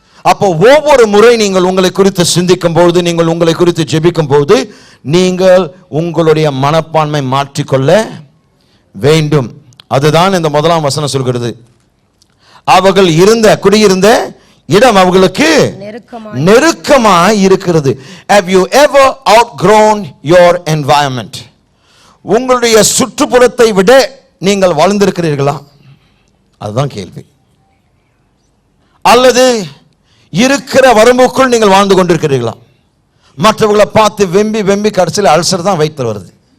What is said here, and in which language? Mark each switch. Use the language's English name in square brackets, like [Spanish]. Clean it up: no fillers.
[Tamil] அப்போ ஒவ்வொரு முறை நீங்கள் உங்களை குறித்து சிந்திக்கும் போது, நீங்கள் உங்களை குறித்து ஜெபிக்கும் போது, நீங்கள் உங்களுடைய மனப்பான்மை மாற்றிக்கொள்ள வேண்டும். அதுதான் இந்த 1ஆம் வசனம் சொல்கிறது. அவர்கள் குடியிருந்த இடம் அவர்களுக்கு நெருக்கமாய் இருக்கிறது. [English] Have you ever outgrown your environment? [Tamil] உங்களுடைய சுற்றுப்புறத்தை விட நீங்கள் வளர்ந்திருக்கிறீர்களா? அதுதான் கேள்வி. அல்லது இருக்கிற வரம்புக்குள் நீங்கள் வாழ்ந்து கொண்டிருக்கிறீர்களா? மற்றவர்களை பார்த்து வெம்பி வெம்பி கடைசியில் அல்சர் தான் வயிற்றில் வருது.